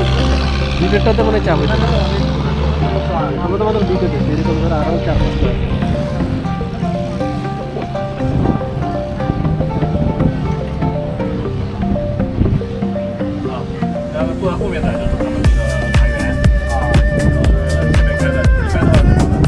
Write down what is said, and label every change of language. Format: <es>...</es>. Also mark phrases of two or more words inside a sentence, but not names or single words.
<bn>2টাতে মনে চাপ হয়েছে, আমরা তো মাত্র 2টা দিচ্ছি, এরকম ধরে আরও 4-5টা।</bn> <zh>然后坐在后面的就是他们那个船员啊，前面开的100多万。</zh>